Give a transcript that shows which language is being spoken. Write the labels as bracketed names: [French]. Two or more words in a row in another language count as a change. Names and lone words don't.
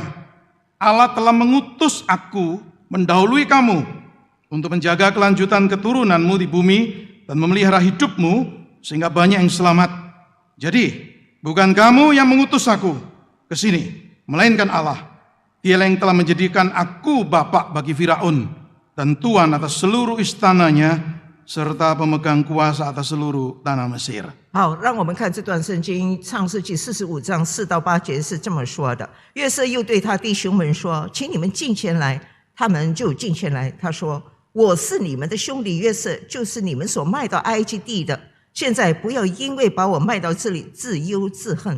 [Indonesian] Allah telah mengutus aku mendahului kamu untuk menjaga kelanjutan keturunanmu di bumi dan memelihara hidupmu sehingga banyak yang selamat. Jadi, bukan kamu yang mengutus aku ke sini, melainkan Allah. Dialah yang telah menjadikan aku bapak bagi Firaun dan tuan atas seluruh istananya serta pemegang kuasa atas seluruh tanah Mesir. [Chinese] 好，让我们看这段圣经，创世纪45章4到8节是这么说的：约瑟又对他弟兄们说：“请你们进前来。” 他们就进前来。他说：“我是你们的兄弟约瑟，就是你们所卖到埃及地的。现在不要因为把我卖到这里自忧自恨。